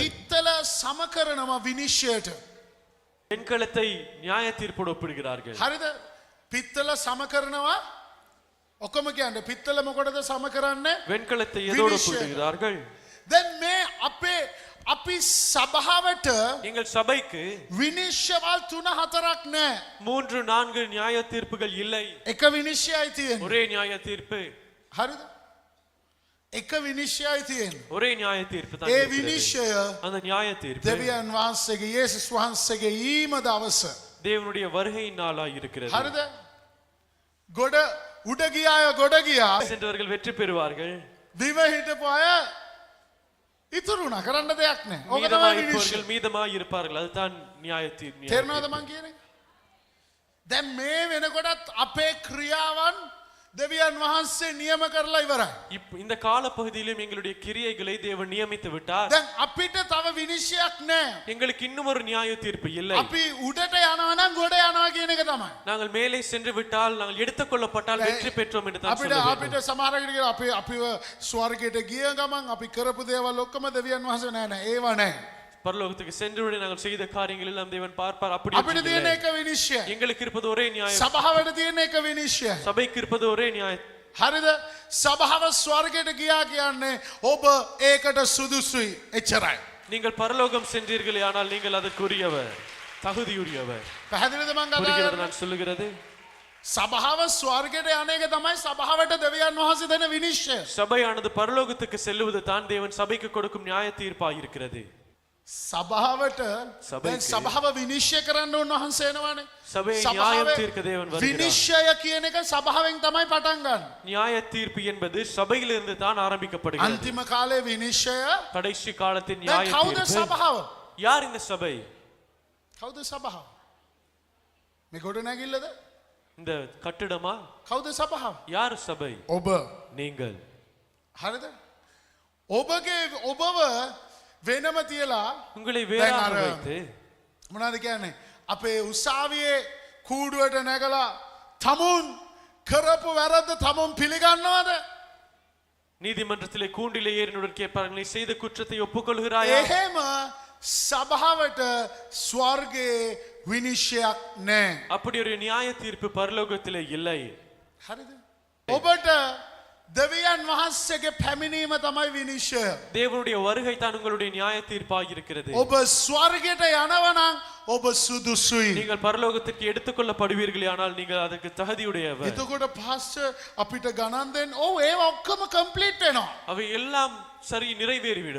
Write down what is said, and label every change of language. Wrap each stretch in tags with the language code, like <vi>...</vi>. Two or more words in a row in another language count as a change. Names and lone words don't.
<si>පිත්තල සම කරනවා විනිශ්චයට.</si> <ta>வெண்கலத்தை நியாய தீர்ப்போடு ஒப்பிடுகிறார்கள்.</ta> <si>හරිද? පිත්තල සම කරනවා ඔක්කොම කියන්නේ පිත්තල මොකටද සම කරන්නේ?</si> <ta>வெண்கலத்தை எதோடு வினிஷயம். ஒப்பிடுகிறார்கள்?</ta> <si>දැන් මේ අපි සභාවට</si> <ta>எங்கள் சபைக்கு</ta> <si>විනිශ්චයවල් 3-4ක් නැහැ.</si> <ta>3-4 நியாய தீர்ப்புகள் இல்லை.</ta> <si>එක විනිශ්චයයි තියෙන්නේ.</si> <ta>ஒரே நியாய தீர்ப்பு.</ta> <si>හරිද? එක විනිශ්චයයි තියෙන්නේ.</si> <ta>ஒரே நியாய தீர்ப்பு தான்</ta> <si>ඒ</si> <ta>இருக்கிறது.</ta> <si>විනිශ්චය</si> <ta>அந்த நியாய தீர்ப்பு</ta> <si>දෙවියන් වහන්සේගේ යේසුස් වහන්සේගේ ඊම දවස.</si> <ta>தேவனுடைய வருகையின் நாளாய் இருக்கிறது.</ta> <si>හරිද? ගොඩ උඩ ගිය අය ගොඩ ගියා.</si> <ta>சென்றவர்கள் வெற்றி பெறுவார்கள்.</ta> <si>දිව හිටපු අය ඉතුරුණා කරන්න දෙයක් නැහැ. ඕක තමයි</si> <ta>மீதமாய்</ta> <si>විනිශ්චය.</si> <ta>இருப்பவர்கள் மீதமாய் இருப்பார்கள். அதுதான் நியாய தீர்ப்பு.</ta> <si>තේරෙනවද මං කියන්නේ? දැන් මේ වෙනකොටත් අපේ ක්‍රියාවන් දෙවියන් වහන්සේ නියම කරලා ඉවරයි.</si> <ta>இந்த கால பகுதியிலும் எங்களுடைய கிரியைகளை தேவன் நியமித்து விட்டார்.</ta> <si>දැන් අපිට තව විනිශ්චයක් නැහැ.</si> <ta>எங்களுக்கு இன்னும் ஒரு நியாய தீர்ப்பு இல்லை.</ta> <si>අපි උඩට යනවා නම් ගොඩ යනවා කියන එක තමයි.</si> <ta>நாங்கள் மேலே சென்று விட்டால் நாங்கள் எடுத்துக்கொள்ளப்பட்டால் வெற்றி பெற்றோம் என்று தான்</ta> <si>අපිට</si> <ta>சொல்ல வேண்டும்.</ta> <si>අපිට සමහරකට කියලා අපිව ස්වර්ගයට ගිය ගමන් අපි කරපු දේවල් ඔක්කොම දෙවියන් වහන්සේ නෑ ඒව නෑ.</si> <ta>பரலோகத்துக்கு சென்று நாங்கள் செய்த காரியங்கள் எல்லாம் தேவன் பார்ப்பார். அப்படி</ta> <si>අපිට තියෙන එක විනිශ්චය.</si> <ta>எங்களுக்கு இருப்பது ஒரே நியாயம்.</ta> <si>සභාවට තියෙන එක විනිශ්චය.</si> <ta>சபைக்கு இருப்பது ஒரே நியாயம்.</ta> <si>හරිද? සභාව ස්වර්ගයට ගියා කියන්නේ ඔබ ඒකට සුදුසුයි. එච්චරයි.</si> <ta>நீங்கள் பரலோகம் சென்றீர்களே ஆனால் நீங்கள் அதற்குரியவர், தகுதியுரியவர்.</ta> <si>පැහැදිලිද මං කතා</si> <ta>புரிகிறது</ta> <si>කරන්නේ?</si> <ta>நான் சொல்லுகிறது?</ta> <si>සභාව ස්වර්ගයට යන එක තමයි සභාවට දෙවියන් වහන්සේ දෙන විනිශ්චය.</si> <ta>சபையானது பரலோகத்துக்கு செல்லுவது தான் தேவன் சபைக்கு கொடுக்கும் நியாய தீர்ப்பாய் இருக்கிறது.</ta> <si>සභාවට සභයිකේ. දැන් සභාව විනිශ්චය කරන්න උන්වහන්සේ එනවනේ.</si> <ta>சபையை</ta> <si>සභාවේ</si> <ta>நியாயம் தீர்க்க தேவன் வருகிறார்.</ta> <si>විනිශ්චය කියන එක සභාවෙන් තමයි පටන් ගන්න.</si> <ta>நியாய தீர்ப்பு என்பது சபையிலிருந்து தான் ஆரம்பிக்கப்படுகிறது.</ta> <si>අන්තිම කාලේ විනිශ්චය</si> <ta>கடைசி காலத்தின்</ta> <si>දැන්</si> <ta>நியாய</ta> <si>කවුද</si> <ta>தீர்ப்பு.</ta> <si>සභාව?</si> <ta>யார் இந்த சபை?</ta> <si>කවුද සභාව? මේ ගොඩ නැගිල්ලද?</si> <ta>இந்த கட்டிடமா?</ta> <si>කවුද සභාව?</si> <ta>யார் சபை?</ta> <si>ඔබ.</si> <ta>நீங்கள்.</ta> <si>හරිද? ඔබව වෙනම තියලා</si> <ta>உங்களை</ta> <si>දැන්</si> <ta>வேறாக</ta> <si>අර</si> <ta>வைத்து</ta> <si>මොනවද කියන්නේ? අපේ උසාවියේ කූඩුවට නැගලා තමුන් කරපු වැරද්ද තමුන් පිළිගන්නවද?</si> <ta>நீதிமன்றத்திலே கூண்டிலே ஏறினுடன் கேட்பார்கள், நீ செய்த குற்றத்தை ஒப்புக்கொள்கிறாயா?</ta> <si>එහෙම සභාවට ස්වර්ගයේ විනිශ්චයක් නැහැ.</si> <ta>அப்படி ஒரு நியாய தீர்ப்பு பரலோகத்திலே இல்லை.</ta> <si>හරිද? ඔබට දෙවියන් වහන්සේගේ පැමිණීම තමයි විනිශ්චය.</si> <ta>தேவனுடைய வருகை தான் உங்களுடைய நியாய தீர்ப்பாக இருக்கிறது.</ta> <si>ඔබ ස්වර්ගයට යනවා නම් ඔබ සුදුසුයි.</si> <ta>நீங்கள் பரலோகத்திற்கு எடுத்துக்கொள்ளப்படுவீர்களே ஆனால் நீங்கள் அதற்கு தகுதியுடையவர்.</ta> <si>එතකොට පාස්ටර් අපිට ගණන් දෙන්න. ඔව් ඒව ඔක්කොම කම්ප්ලීට් වෙනවා.</si> <ta>அவை எல்லாம் சரி நிறைவேறிவிடும்.</ta>